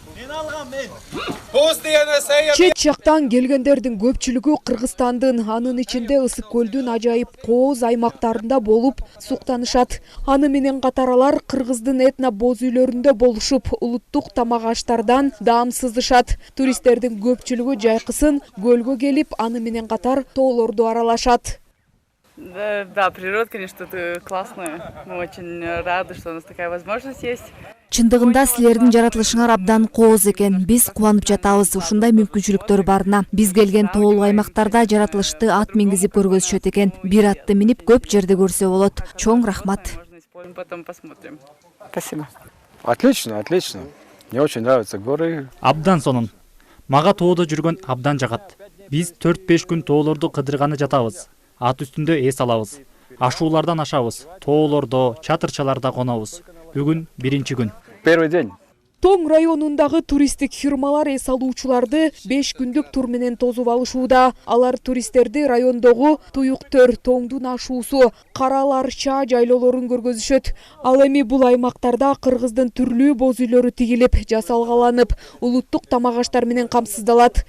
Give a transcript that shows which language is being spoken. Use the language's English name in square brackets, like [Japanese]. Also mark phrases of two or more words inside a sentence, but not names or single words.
[Kyrgyz] Чет жактан келгендердин көпчүлүгү Кыргызстандын, анын ичинде Ысык көлдүн ажайып кооз аймактарында болуп суктанышат. Аны менен катар алар Кыргыздын этно боз үйлөрүндө болушуп, улуттук тамак аштардан даам сызышат. Туристтердин көпчүлүгү жайкысын көлгө келип, аны менен катар тоолорду аралашат. [Russian] Да, природа, конечно, классная. Мы очень рады, что у нас такая возможность есть. [Kyrgyz] Чындыгында силердин жаратылышыңар абдан кооз экен. Биз кубанып жатабыз ушундай мүмкүнчүлүктөр барына. Биз келген тоолуу аймактарда жаратылышты ат мингизип көргөзүшөт экен. Бир атты минип көп жерде көрсө болот. Чоң рахмат. [Russian] Потом посмотрим. Спасибо. Отлично, отлично. Мне очень нравятся горы. [Kyrgyz] Абдан сонун. Мага тоодо жүргөн абдан жагат. Биз 4-5 күн тоолорду кыдырганы жатабыз. Ат үстүндө эс алабыз. Ашуулардан ашабыз. Тоолордо, чатырчаларда конобуз. Бүгүн биринчи күн. [Russian] Первый день. [Kyrgyz] Тоң районундагы туристтик фирмалар эс алуучуларды 5 күндүк тур менен тосуп алышууда. Алар туристтерди райондогу Туюктөр, Тоңдун ашуусу, Караларча жайлоолорун көргөзүшөт. Ал эми бул аймактарда Кыргыздын түрлүү боз үйлөрү тигилип, жасалгаланып, улуттук тамак аштар менен камсыздалат.